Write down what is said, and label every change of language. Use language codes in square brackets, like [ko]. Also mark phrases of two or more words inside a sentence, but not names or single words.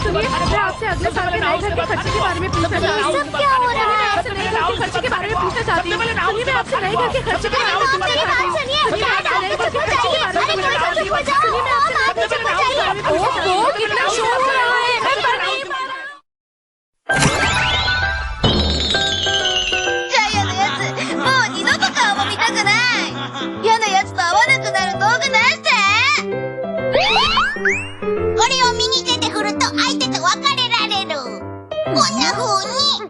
[hi] सुनिए, मैं आपसे अगले साल के नए घर के खर्चे के बारे में पूछना चाहती हूँ। सब क्या हो रहा है? आपसे नए घर के खर्चे के बारे में पूछना चाहती हूँ। सुनिए, मैं आपसे नए घर के खर्चे के बारे में मॉम, मेरी बात सुनिए। डैड, आप तो चुप हो जाइए। अरे कोई तो चुप हो जाओ। मॉम, आप तो चुप हो जाइए। ओहो, कितना शोर हो रहा है, मैं पढ़ नहीं पा रहा। [ja] ジャイアのやつ、もう二度と顔も見たくない。嫌なやつと会わなくなる道具出して。これを右手で振ると相手と別れられる。こんな風に。